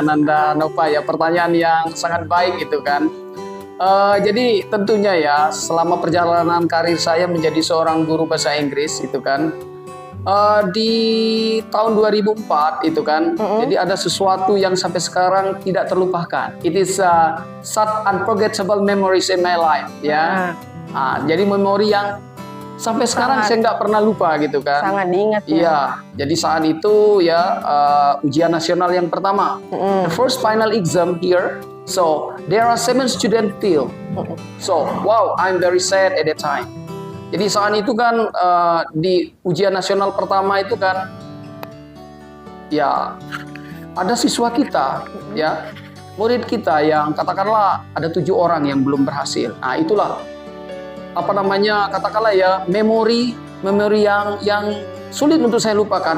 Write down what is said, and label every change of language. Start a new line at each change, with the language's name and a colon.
Indonesian: Ananda Nova ya, pertanyaan yang sangat baik itu kan. Jadi tentunya ya selama perjalanan karir saya menjadi seorang guru bahasa Inggris itu kan di tahun 2004 itu kan, jadi ada sesuatu yang sampai sekarang tidak terlupakan.
English: It is such unforgettable memories in my life ya.
Indonesian: Jadi memori yang sampai sekarang saya nggak pernah lupa gitu kan. Sangat diingat ya. Iya, jadi saat itu ya ujian nasional yang pertama,
English: the first final exam here. So there are 7 students still. So wow, I'm very sad at that time.
Indonesian: Jadi saat itu kan di ujian nasional pertama itu kan ya ada siswa kita ya, murid kita yang katakanlah ada 7 orang yang belum berhasil. Nah itulah apa namanya, katakanlah ya memori yang sulit untuk saya lupakan.